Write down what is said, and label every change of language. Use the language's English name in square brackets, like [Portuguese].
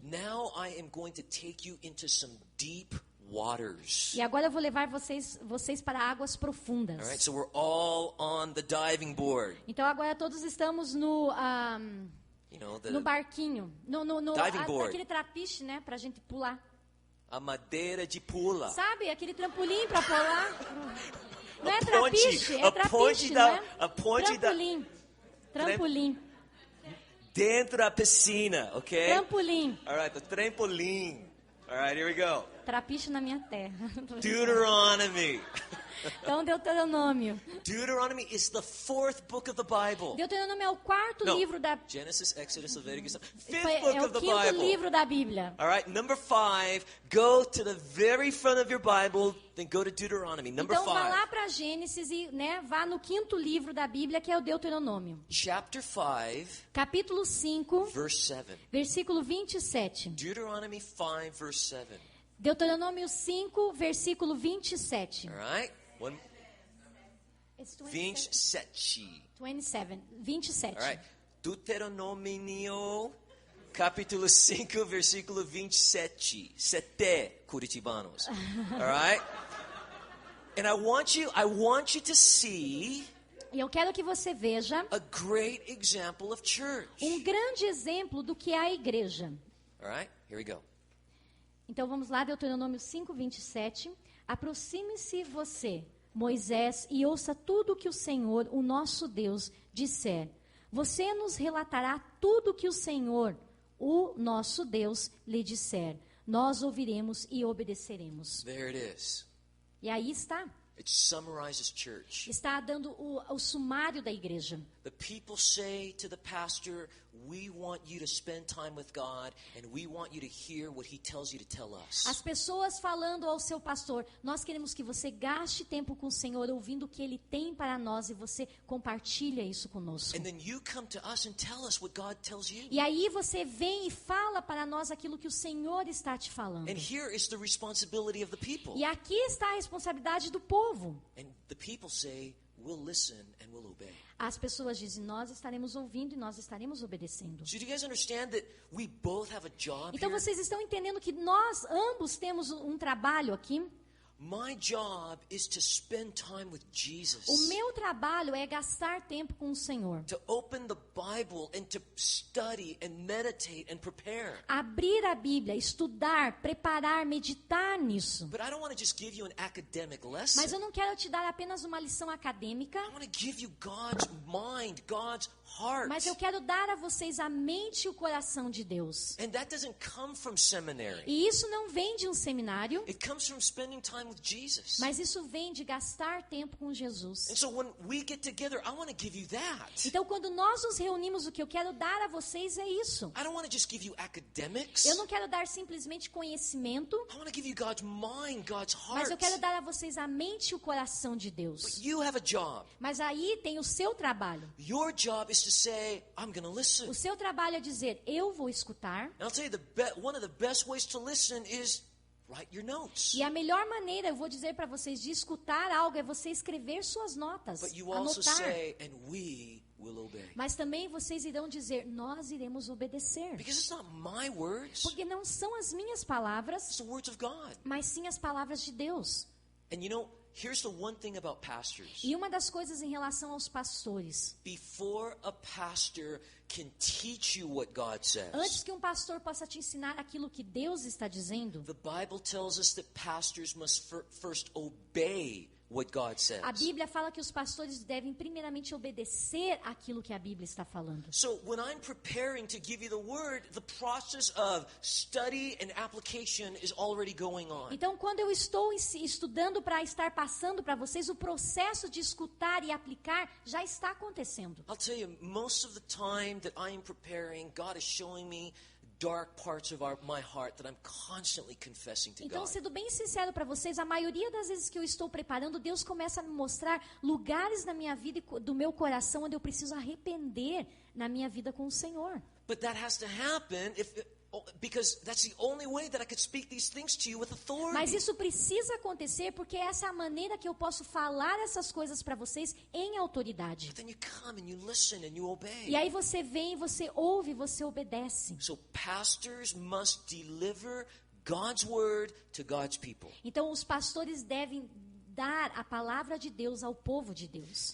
[English] Now I am going to take you into some deep waters. [Portuguese] E agora eu vou levar vocês para águas profundas. [English] All right, so we're all on the diving board. [Portuguese] Então agora todos estamos no [English] You know, [Portuguese] No barquinho. [English] Diving board. [Portuguese] Aquele trapiche, né? Pra gente pular. a madeira de pula. Sabe? Aquele trampolim pra pular. Não é A ponte, trapiche, é a trapiche, ponte não é? a ponte da, Trampolim. Trampolim. dentro da piscina, ok? Trampolim. [English] All right, the trampolim. All right, here we go. [Portuguese] Trapiche na minha terra. [English] Deuteronomy. [Portuguese] Então, Deuteronômio. [English] Deuteronomy is the fourth book of the Bible. [Portuguese] Deuteronômio é o quarto [English] No, [Portuguese] livro da... [English] Genesis, Exodus, Leviticus, fifth [Portuguese] É [English] book [Portuguese] o [English] of the [Portuguese] quinto [English] Bible. [Portuguese] livro da Bíblia. [English] All right, number 5, go to the very front of your Bible, then go to Deuteronomy. Number [Portuguese] Então, vá [English] 5. [Portuguese] lá para Gênesis e vá no quinto livro da Bíblia, que é o Deuteronômio. [English] Chapter 5, [Portuguese] Capítulo 5, [English] verse 7. [Portuguese] versículo 27. [English] Deuteronomy 5, verse 7. [Portuguese] Deuteronômio 5, versículo 27. [English] All right? It's 27. 27. All right. [Portuguese] Deuteronomio, capítulo 5, versículo 27. Sete curitibanos. [English] All right? And I want you to see [Portuguese] E eu quero que você veja [English] a great example of church. [Portuguese] grande exemplo do que é a igreja. [English] All right? Here we go. [Portuguese] Então vamos lá, Deuteronômio 5, 27. Aproxime-se você, Moisés, e ouça tudo o que o Senhor, o nosso Deus, disser. Você nos relatará tudo o que o Senhor, o nosso Deus, lhe disser. Nós ouviremos e obedeceremos. [English] There it is. [Portuguese] E aí está. [English] It summarizes church. [Portuguese] Está dando o sumário da igreja. [English] The people say to the pastor, we want you to spend time with God and we want you to hear what he tells you to tell us. [Portuguese] As pessoas falando ao seu pastor, nós queremos que você gaste tempo com o Senhor, ouvindo o que Ele tem para nós, e você compartilha isso conosco. [English] And then you come to us and tell us what God tells you. [Portuguese] E aí você vem e fala para nós aquilo que o Senhor está te falando. [English] And here is the responsibility of the people. [Portuguese] E aqui está a responsabilidade do povo. [English] And the people say, we'll listen and we'll obey. [Portuguese] As pessoas dizem, nós estaremos ouvindo e nós estaremos obedecendo. [English] So do you guys understand that we both have a job [Portuguese] Então [English] here? [Portuguese] vocês estão entendendo que nós ambos temos um trabalho aqui? [English] My job is to spend time with Jesus. [Portuguese] O meu trabalho é gastar tempo com o Senhor. [English] To open the Bible and to study and meditate and prepare. [Portuguese] Abrir a Bíblia, estudar, preparar, meditar nisso. [English] But I don't want to just give you an academic lesson. [Portuguese] Mas eu não quero te dar apenas uma lição acadêmica, [English] I want to give you God's mind, God's heart. [Portuguese] mas eu quero dar a vocês a mente e o coração de Deus. [English] And that doesn't come from seminary. [Portuguese] E isso não vem de um seminário, [English] It comes from spending time with Jesus. [Portuguese] mas isso vem de gastar tempo com Jesus. [English] And so when we get together, I want to give you that. [Portuguese] Então, quando nós nos reunimos, o que eu quero dar a vocês é isso. [English] I don't want to just give you academics. [Portuguese] Eu não quero dar simplesmente conhecimento, [English] I want to give you God's mind, God's heart. [Portuguese] mas eu quero dar a vocês a mente e o coração de Deus. [English] But you have a job. [Portuguese] Mas aí tem o seu trabalho. [English] Your job is to say, I'm going to listen. [Portuguese] O seu trabalho é dizer, eu vou escutar. [English] And I'll tell you, one of the best ways to listen is write your notes. [Portuguese] E a melhor maneira, eu vou dizer para vocês, de escutar algo é você escrever suas notas, [English] But you also [Portuguese] anotar. [English] say, and we will obey. [Portuguese] Mas também vocês irão dizer, nós iremos obedecer. [English] Because it's not my words, [Portuguese] Porque não são as minhas [English] it's [Portuguese] palavras, [English] the words of God. [Portuguese] mas sim as palavras de Deus. [English] And you know, here's the one thing about pastors. [Portuguese] E uma das coisas em relação aos pastores, [English] Before a pastor can teach you what God says, [Portuguese] antes que um pastor possa te ensinar aquilo que Deus está dizendo, [English] the Bible tells us that pastors must first obey what God says. [Portuguese] a Bíblia fala que os pastores devem primeiramente obedecer aquilo que a Bíblia está falando. [English] So when I'm preparing to give you the word, the process of study and application is already going on. [Portuguese] Então, quando eu estou estudando para estar passando para vocês, o processo de escutar e aplicar já está acontecendo. [English] I'll tell you, most of the time that I am preparing, God is showing me dark parts of my heart that I'm constantly confessing to [Portuguese] Então, [English] God. [Portuguese] sendo bem sincero para vocês, a maioria das vezes que eu estou preparando, Deus começa a me mostrar lugares na minha vida e do meu coração onde eu preciso arrepender na minha vida com o Senhor. [English] But that has to happen because that's the only way that I could speak these things to you with authority. [Portuguese] Mas isso precisa acontecer porque essa é a maneira que eu posso falar essas coisas para vocês em autoridade. [English] But then you come and you listen and you obey. [Portuguese] E aí você vem, você ouve, você obedece. [English] So pastors must deliver God's word to God's people. [Portuguese] Então os pastores devem dar a palavra de Deus ao povo de Deus.